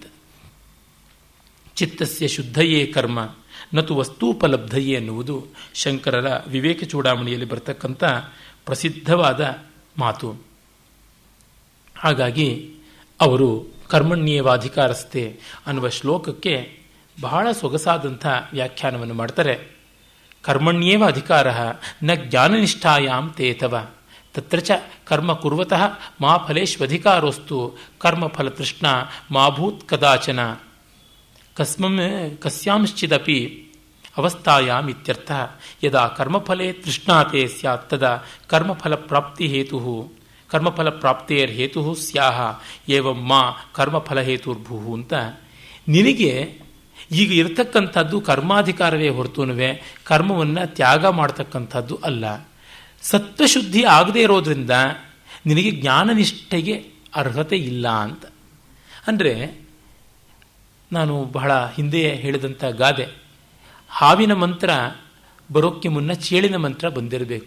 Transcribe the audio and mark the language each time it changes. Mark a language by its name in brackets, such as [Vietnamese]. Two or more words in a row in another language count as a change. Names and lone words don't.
[Sanskrit] ಚಿತ್ತಸ್ಯ ಶುದ್ಧಯೇ ಕರ್ಮ ನತು ವಸ್ತೂಪಲಬ್ಧಯೇ [Kannada] ಎನ್ನುವುದು ಶಂಕರರ ವಿವೇಕ ಚೂಡಾಮಣಿಯಲ್ಲಿ ಬರ್ತಕ್ಕಂಥ ಪ್ರಸಿದ್ಧವಾದ ಮಾತು. ಹಾಗಾಗಿ ಅವರು ಕರ್ಮಣ್ಯೇವಾಧಿಕಾರಸ್ಥೆ ಅನ್ನುವ ಶ್ಲೋಕಕ್ಕೆ ಬಹಳ ಸೊಗಸಾದಂಥ ವ್ಯಾಖ್ಯಾನವನ್ನು ಮಾಡ್ತಾರೆ. [Sanskrit] ಕರ್ಮಣ್ಯೇವ ಅಧಿಕಾರ ನ ಜ್ಞಾನನಿಷ್ಠಾಯಾಂ ತೇತವ ತತ್ರ ಚ ಕರ್ಮ ಕುರ್ವತಃ ಮಾ ಫಲೇಶ್ವಧಿಕಾರೋಸ್ತು ಕರ್ಮಫಲ ತೃಷ್ಣ ಮಾ ಭೂತ್ ಕದಾಚನ ಕಸ್ಯಾಂಶ್ಚಿದಪಿ ಅವಸ್ಥಾಯಾಂ ಇತ್ಯರ್ಥ. ಯದಾ ಕರ್ಮಫಲೇ ತೃಷ್ಣಾತೆ ಸ್ಯಾತ್ ತದಾ ಕರ್ಮಫಲ ಪ್ರಾಪ್ತಿ ಹೇತು ಕರ್ಮಫಲ ಪ್ರಾಪ್ತೇರ್ ಹೇತು ಸ್ಯಾಹ ಏವಂ ಮಾ ಕರ್ಮಫಲ ಹೇತುರ್ಭೂ ಅಂತ. [Kannada] ನಿನಗೆ ಈಗ ಇರತಕ್ಕಂಥದ್ದು ಕರ್ಮಾಧಿಕಾರವೇ ಹೊರತುನುವೆ ಕರ್ಮವನ್ನು ತ್ಯಾಗ ಮಾಡ್ತಕ್ಕಂಥದ್ದು ಅಲ್ಲ. ಸತ್ವಶುದ್ಧಿ ಆಗದೇ ಇರೋದ್ರಿಂದ ನಿನಗೆ ಜ್ಞಾನನಿಷ್ಠೆಗೆ ಅರ್ಹತೆ ಇಲ್ಲ ಅಂತ. ಅಂದರೆ ನಾನು ಬಹಳ ಹಿಂದೆ ಹೇಳಿದಂಥ ಗಾದೆ, ಹಾವಿನ ಮಂತ್ರ ಬರೋಕ್ಕೆ ಮುನ್ನ ಚೇಳಿನ ಮಂತ್ರ ಬಂದಿರಬೇಕು.